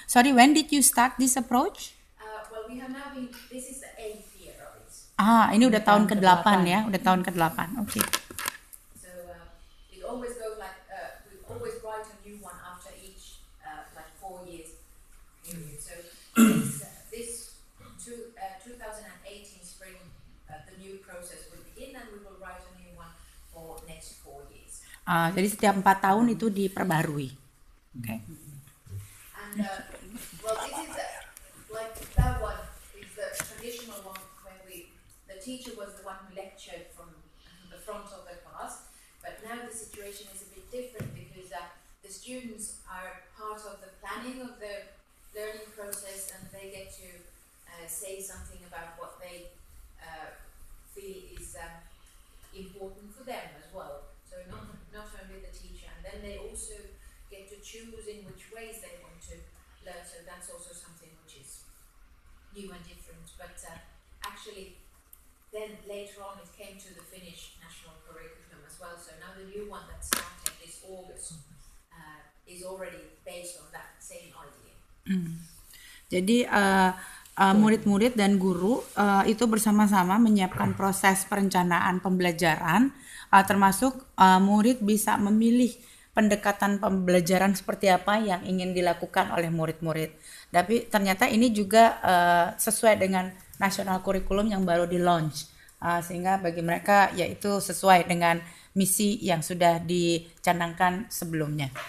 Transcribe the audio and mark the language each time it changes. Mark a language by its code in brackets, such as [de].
[en] Sorry, when did you start this approach? Well, we have now been. This is the 8th year of it. [id] Ini udah tahun ke-8 ya, udah tahun ke-8. Oke. [en] So it always goes like we always write a new one after each like 4 years period. So this 2018 spring, the new process will begin, and we will write a new one for next 4 years. [id] Jadi setiap 4 tahun itu diperbarui. Okay. [en] And well, this is like that one is the traditional one when the teacher was the one who lectured from the front of the class, but now the situation is a bit different because the students are part of the planning of the learning process, and they get to say something about what they feel is important for them as well. So not only the teacher, and then they also get to choose in which ways they want to learn. So that's also something which is new and different. But actually, then later on it came to the Finnish national curriculum as well. So now the new one that started this August is already based on that same idea. [id] Jadi murid-murid dan guru itu bersama-sama menyiapkan proses perencanaan pembelajaran, termasuk murid bisa memilih pendekatan pembelajaran seperti apa yang ingin dilakukan oleh murid-murid. Tapi ternyata ini juga sesuai dengan national curriculum yang baru di-launch, sehingga bagi mereka yaitu sesuai dengan misi yang sudah dicanangkan sebelumnya.